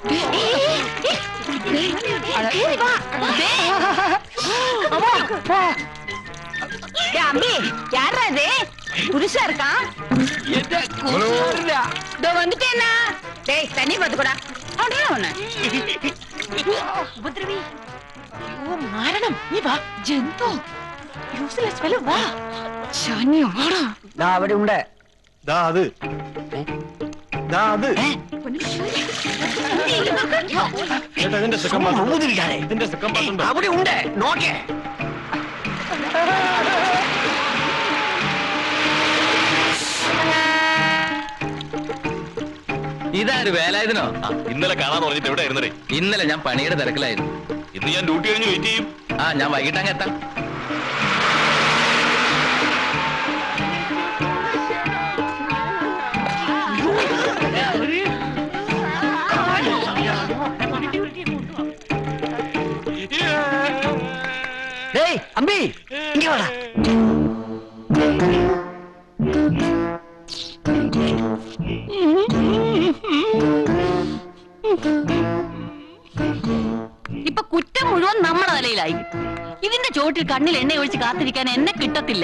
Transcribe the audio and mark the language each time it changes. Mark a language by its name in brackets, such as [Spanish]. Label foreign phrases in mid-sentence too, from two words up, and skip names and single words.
[Tamil] அம்பி யாரா இது புதுசா இருக்கான் வந்துட்டேன்னா டேய் தண்ணி பாத்துக்கூடா [Malayalam] ഉപദ്രവി മാരണം നീ വാ ജന്തു [English] useless fellow [Malayalam] വാ ശാന്യ വാടാ ദാ അവിടെ ഉണ്ട് ദാ അത് ഇതിന്റെ സെക്കൻഡ് പാർട്ട് അവിടെ ഉണ്ട് നോക്കേ. ഇതാര് വേലായുധനോ? ഇന്നലെ കാണാന്ന് പറഞ്ഞിട്ട് എവിടെ ആയിരുന്നേ? ഇന്നലെ ഞാൻ പണിയുടെ തിരക്കിലായിരുന്നു. ഇന്ന് ഞാൻ ഡ്യൂട്ടി കഴിഞ്ഞ് വെയിറ്റ് ചെയ്യും. ഞാൻ വൈകിട്ട് അങ്ങ് എത്താം. [Tamil] டேய் அம்பி இங்க வாடா. [Malayalam] ഇപ്പൊ കുറ്റം മുഴുവൻ നമ്മുടെ നിലയിലായി. ഇതിന്റെ ചോട്ടിൽ കണ്ണിൽ എണ്ണ ഒഴിച്ച് കാത്തിരിക്കാൻ എന്നെ കിട്ടത്തില്ല.